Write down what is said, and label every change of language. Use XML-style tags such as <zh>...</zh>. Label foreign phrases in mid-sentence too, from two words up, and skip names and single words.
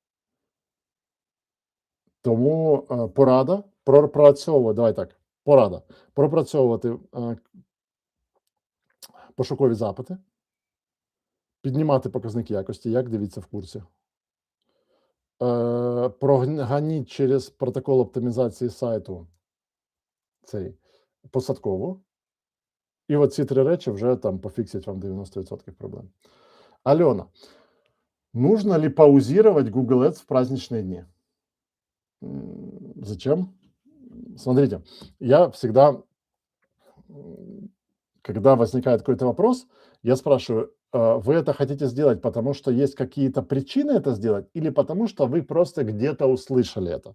<uk>Тому порада пропрацьовувати пошукові запити, піднімати показник якості, як дивіться в курсі. Проганіть через протокол оптимізації сайту цей посадкову. І оці 3 речі вже там пофіксять вам 90% проблем.</uk> <ru>Алена, нужно ли паузировать Google Ads в праздничные дни? Зачем? Смотрите, я всегда, когда возникает какой-то вопрос, я спрашиваю, вы это хотите сделать, потому что есть какие-то причины это сделать, или потому что вы просто где-то услышали это?</ru>